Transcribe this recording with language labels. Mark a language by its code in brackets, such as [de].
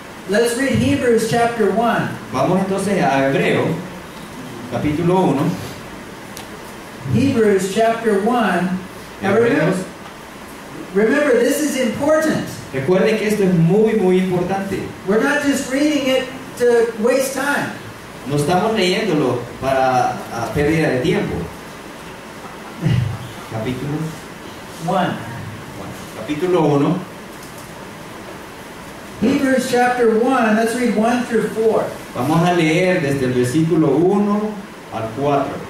[en] Let's read Hebrews chapter 1. [es] Vamos entonces a Hebreo, capítulo 1. [en] Hebrews chapter 1. Now [es] Hebreos. [en] remember, this is important. [es] Recuerden que esto es muy, muy importante. [en] We're not just reading it to waste time. [es] No estamos leyéndolo para pérdida de tiempo. Capítulo 1. Capítulo 1. [en] Hebrews chapter 1. Let's read 1 through 4. [es] Vamos a leer desde el versículo 1 al 4.